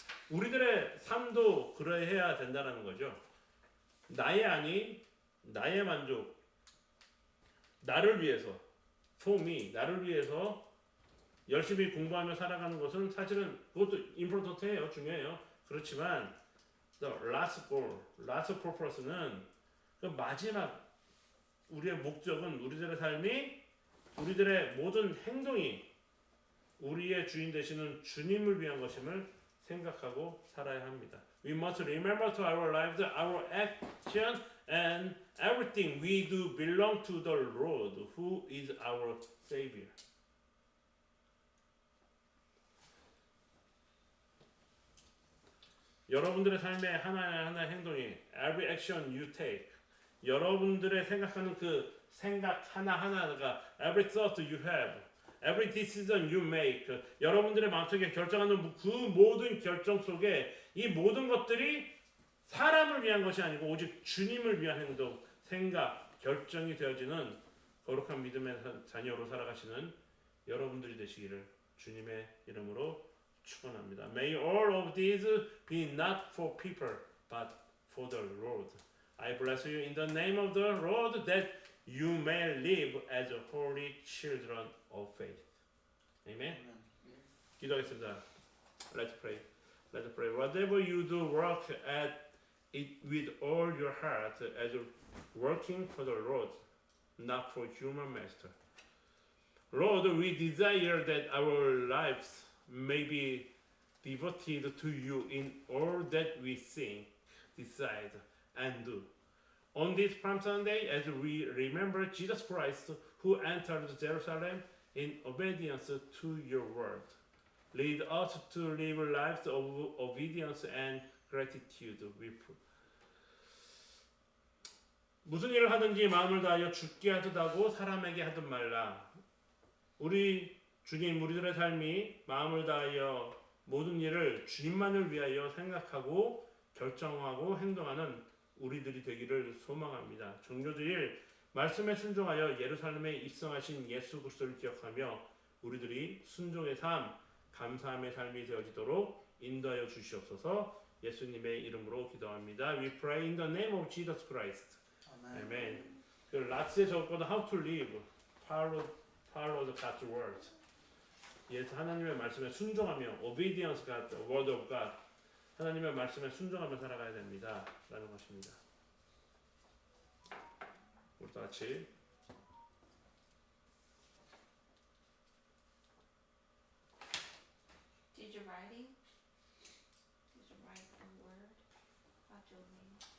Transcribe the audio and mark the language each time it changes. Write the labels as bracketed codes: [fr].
[ko] 우리들의 삶도 그러해야 된다는 거죠. 나의 안위, 나의 만족, 나를 위해서, [en] for me, [ko] 나를 위해서 열심히 공부하며 살아가는 것은 사실은 그것도 임포턴트해요. 중요해요. 그렇지만 [en] the last goal, last purpose [ko] 는 그 마지막 우리의 목적은 우리들의 삶이 우리들의 모든 행동이 우리의 주인 되시는 주님을 위한 것임을 생각하고 살아야 합니다. [en] We must remember to our lives, our action, and everything we do belong to the Lord, who is our Savior. [ko] 여러분들의 삶의 하나하나의 행동이 [en] every action you take, [ko] 여러분들의 생각하는 그 생각 하나하나가 [en] every thought you have, every decision you make, [ko] 여러분들의 마음속에 결정하는 그 모든 결정 속에 이 모든 것들이 사람을 위한 것이 아니고 오직 주님을 위한 행동, 생각, 결정이 되어지는 거룩한 믿음의 자녀로 살아가시는 여러분들이 되시기를 주님의 이름으로 축원합니다. [en] May all of these be not for people, but for the Lord. I bless you in the name of the Lord that you may live as holy children of faith. Amen. Amen. [ko] 기도하겠습니다. [en] Let's pray. Let's pray. Whatever you do, work at it with all your heart as working for the Lord, not for human master. Lord, we desire that our lives may be devoted to you in all that we think, decide, and do. On this Palm Sunday, as we remember Jesus Christ who entered Jerusalem in obedience to your word, lead us to live lives of obedience and gratitude. [ko] 무슨 일을 하든지 마음을 다하여 주께 하듯 하고 사람에게 하듯 말라. 우리 주님, 우리들의 삶이 마음을 다하여 모든 일을 주님만을 위하여 생각하고 결정하고 행동하는 우리들이 되기를 소망합니다. 종교주일 말씀에 순종하여 예루살렘에 입성하신 예수 그리스도를 기억하며 우리들이 순종의 삶, 감사함의 삶이 되어지도록 인도하여 주시옵소서. 예수님의 이름으로 기도합니다. [en] We pray in the name of Jesus Christ. Amen. [ko] 그 라츠에 적었거든 [en] how to live, follow the God's word. [ko] 예수 하나님의 말씀에 순종하며 [en] obedience God, the word of God. [ko] 하나님의 말씀에 순종하며 살아가야 됩니다. 라는 것입니다. 우리 다 같이 [en] Did you writing? Did you write a word? What's your name?